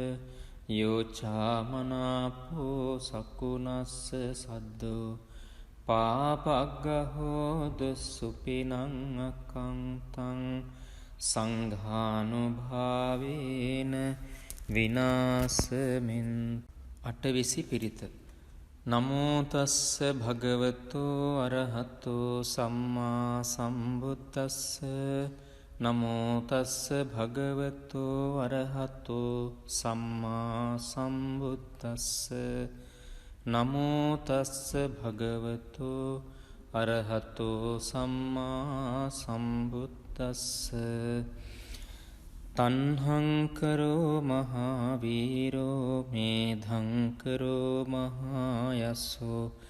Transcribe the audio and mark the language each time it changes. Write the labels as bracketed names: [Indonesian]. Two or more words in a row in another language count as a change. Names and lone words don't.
[Pali] යෝචාමනාපෝ සකුණස්ස සද්දෝ පාපග්ගහෝදු සුපිනං අකංතං සංඝානුභාවේන විනාසමින් [Sinhala] අටවිසි පිරිත. [Pali] නමෝ තස්ස භගවතෝ අරහතෝ සම්මා සම්බුද්දස්ස නමෝ තස්ස භගවතෝ අරහතෝ සම්මා සම්බුද්දස්ස නමෝ තස්ස භගවතෝ අරහතෝ සම්මා සම්බුද්දස්ස තණ්හංකරෝ මහාවීරෝ මේධංකරෝ මහායස්සෝ